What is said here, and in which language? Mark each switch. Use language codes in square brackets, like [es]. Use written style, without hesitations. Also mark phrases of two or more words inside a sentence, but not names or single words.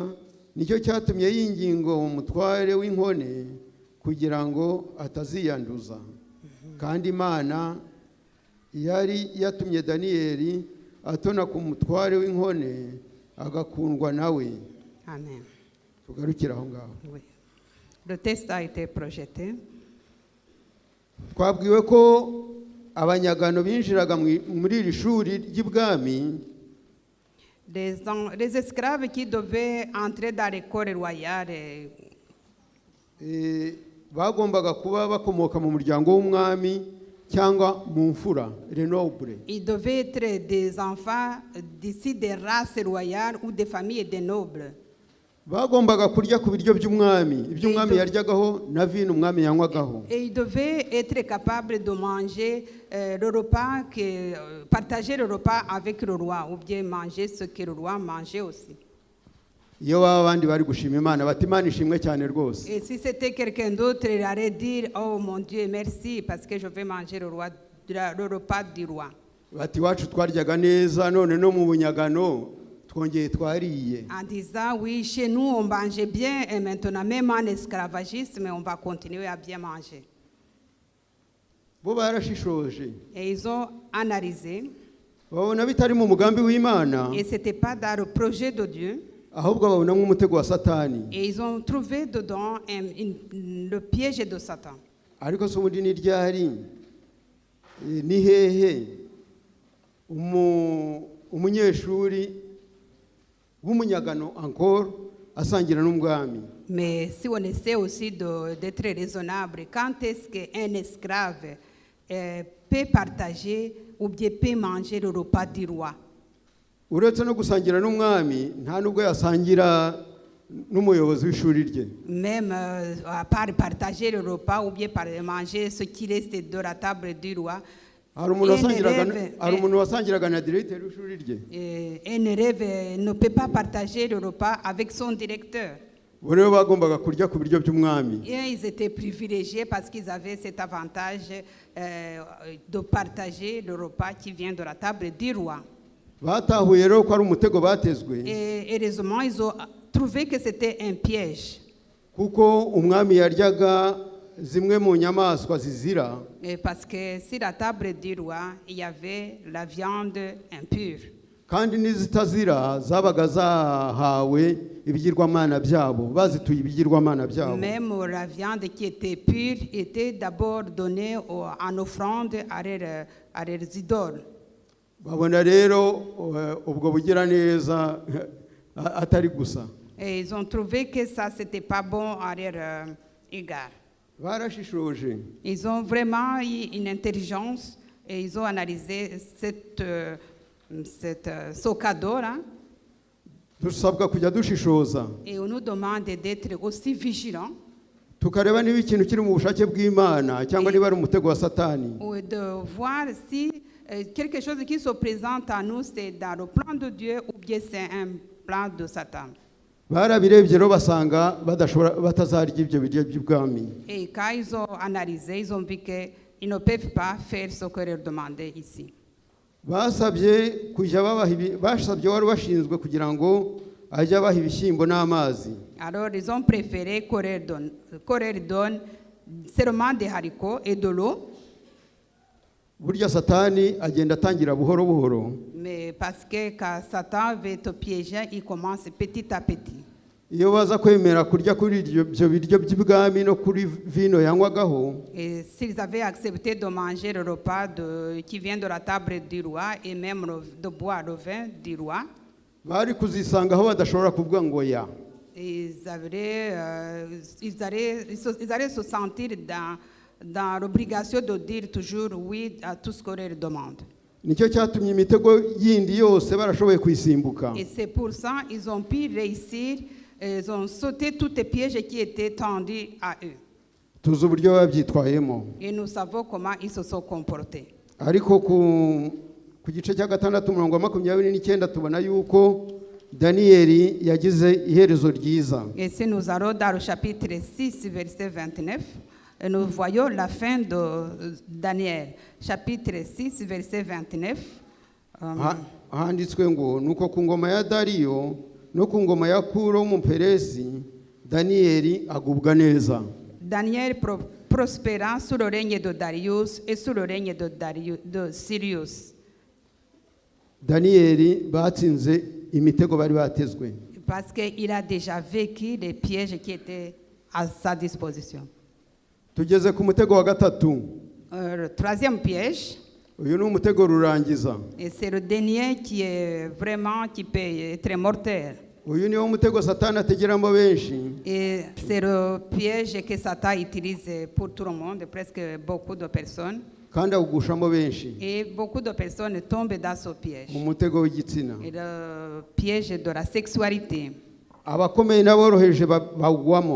[rw] Nicyo cyatumye yinginga umutware w'inkone kugira ngo ataziyanduza. Kandi Imana yari yatumye Daniyeli atona ku mutware w'inkone agakundwa nawe. Amen. Tugarukira aho ngaho. [fr] Oui. Le texte a été projeté. [rw] Twabwiwe ko abanyagano binjiraga muri iri shuri ry'ibwami. [fr] Les esclaves qui devaient entrer dans l'école royale, [rw] bagombaga kuba bakomoka mu muryango w'umwami cyangwa mu mfura, [fr] les nobles. Ils devaient être des enfants d'ici des races royales ou des familles de nobles. [rw] Bagombaga kurya ku biryo by'umwami, iby'umwami yaryagaho na vino umwami yanywagaho. [fr] Et ils devaient être capables de manger le repas, partager le repas avec le roi, ou bien manger ce que le roi mangeait aussi. [rw] Iyo abandi bari gushima Imana bati Imana ishimwe cyane rwose. [fr] Et si c'était quelqu'un d'autre, il allait dire oh mon Dieu merci parce que je vais manger le repas du roi. [rw] Bati wacu twaryaga neza none no mu bunyagano twongeye twariye. [fr] En disant oui, chez nous on mangeait bien et maintenant même en esclavagisme on va continuer à bien manger. [rw] Bo barashishoje. [fr] Et ils ont analysé. [rw] Babona bitari mu mugambi w'Imana. [fr] Et c'était pas dans le projet de Dieu. [rw] Ahubwo babona nk'umutego wa Satani. [fr] Et ils ont trouvé dedans le piège de Satan. [rw] Ariko so muri ni ryari ni hehe umunyeshuri w'umunyagano encore asangira n'umwami? [fr] Mais si on essaie aussi d'être raisonnable, quand est-ce qu'un esclave peut partager ou bien peut manger le repas du roi? [rw] Uretse no gusangira n'umwami nta nubwo yasangira n'umuyobozi w'ishuri rye. [fr] Même à part partager le repas ou bien manger ce qui reste de la table du roi, [rw] hari umuntu wasangiraga na directeur w'ishuri rye. [fr] Un élève ne peut pas partager le repas avec son directeur. [rw] Bo rero bagombaga kurya ku biryo by'umwami. [fr] Et ils étaient privilégiés parce qu'ils avaient cet avantage de partager le repas qui vient de la table du roi. [rw] Batahuye rero ko ari umutego batezwe. [fr] Et heureusement, ils ont trouvé que c'était un piège. [rw] Kuko umwami yaryaga zimwe mu nyamaswa zizira. [fr] Parce que sur la table du roi, il y avait la viande impure. [rw] Kandi n'izitazira zabaga zahawe ibigirwamana byabo, bazituye ibigirwamana byabo. [fr] Même la viande qui était pure était d'abord donnée en offrande à leurs idoles. [rw] Babona rero ubwo bugira neza atari gusa. [fr] Et ils ont trouvé que ça c'était pas bon à leur égard. [rw] Barashishoje. [fr] Ils ont vraiment eu une intelligence et ils ont analysé ce cadeau-là. [rw] Dusabwa kujya dushishoza. [fr] Et on nous demande d'être aussi vigilants. [rw] Tukareba niba ikintu kiri mu bushake bw'Imana cyangwa niba ari umutego wa Satani. [fr] Ou de voir si quelque chose qui se présente à nous c'est dans le plan de Dieu ou bien c'est un plan de Satan. [rw] Barabirebye rero basanga batazarya ibyo biryo by'ubwami. [fr] Et quand ils ont analysé, ils ont vu qu'ils ne peuvent pas faire ce que leur demandait ici. [rw] Basabye kujya basabye wari washinzwe kugira ngo ajye abaha ibishyimbo n'amazi. [fr] Alors ils ont préféré qu'on leur donne seulement des haricots et de l'eau. [rw] Burya Satani agenda atangira buhoro buhoro. [fr] Mais parce que quand Satan veut te piéger, il commence petit à petit. [rw] Iyo baza kwemera kurya kuri ibyo biryo by'ubwami no kuri vino yanywagaho. [fr] Et s'ils avaient accepté de manger le repas qui vient de la table du roi et même de boire le vin du roi, [rw] bari kuzisangaho badashobora kuvuga ngo ya. [fr] Ils allaient se sentir dans l'obligation de dire toujours oui à tout ce qu'on leur demande. [rw] Nicyo cyatumye imitego yindi yose barashoboye kuyisimbuka. [fr] Et c'est pour ça ils ont pu réussir, ils ont sauté tous les pièges qui étaient tendus à eux. [rw] Tuzi uburyo babyitwayemo. [fr] Et nous savons comment ils se sont comportés. [rw] Ariko ku gice cya 6:29 tubona yuko Danieli yagize iherezo ryiza. [fr] Et si nous allons dans le chapitre 6 verset 29, nous voyons la fin de Daniel, chapitre 6 verset 29. [rw] Handitswe ngo nuko ku ngoma ya Dariyo no ku ngoma ya Kuro w'umuperesi Danieli agubwa neza. [fr] Daniel prospéra sous le règne de Darius et sous le règne de Cyrus. [rw] Danieli batsinze imitego bari batezwe. [fr] Parce qu'il a déjà vécu les pièges qui étaient à sa disposition. [rw] Tugeze ku mutego wa gatatu. [fr] Le troisième piège. [rw] Uyu ni umutego rurangiza. [fr] Et c'est le dernier qui est vraiment qui peut être mortel. [rw] Uyu ni wo mutego Satani ategeramo benshi. [fr] Et c'est le piège que Satan utilise pour tout le monde, presque beaucoup de personnes. [rw] Kandi awugushamo benshi. [fr] Et beaucoup de personnes tombent dans ce piège. [rw] Umutego w'igitsina. [fr] Et le piège de la sexualité. [rw] Abakomeye n'aboroheje bagwamo.